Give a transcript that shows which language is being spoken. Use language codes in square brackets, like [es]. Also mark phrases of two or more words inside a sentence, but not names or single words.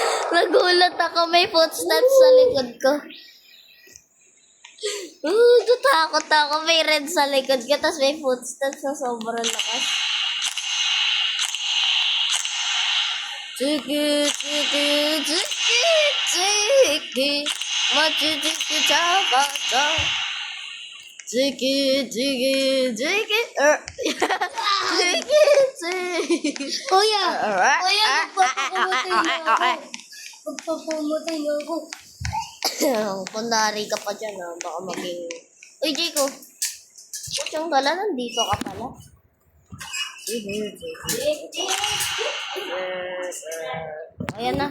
[tl] Nagulat ako, may footsteps sa likod ko. Natakot ako. May red sa likod ko, tapos may footsteps na sobrang lakas. Chiki, chiki, chiki, chiki. Machichiki, chaka, chaka. Chiki, chiki, chiki. Chiki, chiki. Kuya, magpapamatay na ako. Magpapamatay na ako. Kundari ka pa dyan, baka maging... Uy, Jayco. Putsang gala, nandito ka pala. Ayan na.